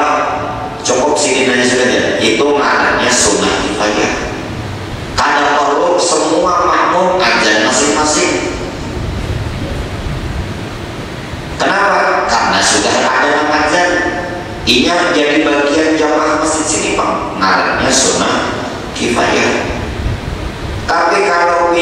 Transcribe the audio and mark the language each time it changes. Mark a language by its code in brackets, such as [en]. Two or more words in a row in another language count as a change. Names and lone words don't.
[id] Cukup sini aja saja. Itu maknanya sunnah kifayah. Kada perlu semua makmum adzan masing-masing. Kenapa? Karena sudah ada yang adzan. Ini menjadi bagian jamaah masjid sini, Pak. [bjn] Ngarannya sunnah kifayah. [id] Tapi kalau